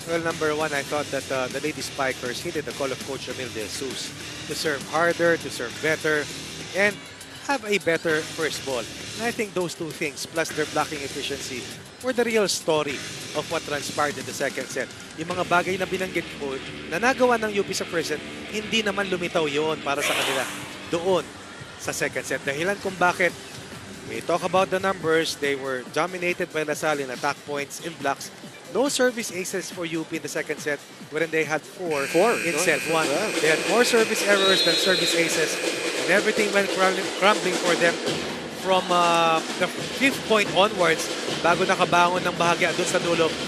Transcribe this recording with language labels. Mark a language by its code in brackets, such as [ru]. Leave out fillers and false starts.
[en] Well, number 1, I thought that the Lady Spikers heeded the call of Coach Ramil De Jesus to serve harder, to serve better, and have a better first ball. And I think those two things, plus their blocking efficiency, were the real story of what transpired in the second set. [tl] Yung mga bagay na binanggit ko na nagawa ng UP sa first set, hindi naman lumitaw yon para sa kanila doon sa second set. Dahilan kung bakit [en] we talk about the numbers, they were dominated by LaSalle in attack points, in blocks. No service aces for UP in the second set, wherein they had four in set one. They had more service errors than service aces, and everything went crumbling for them from the fifth point onwards [tl] bago nakabangon ng bahagya doon sa dulo.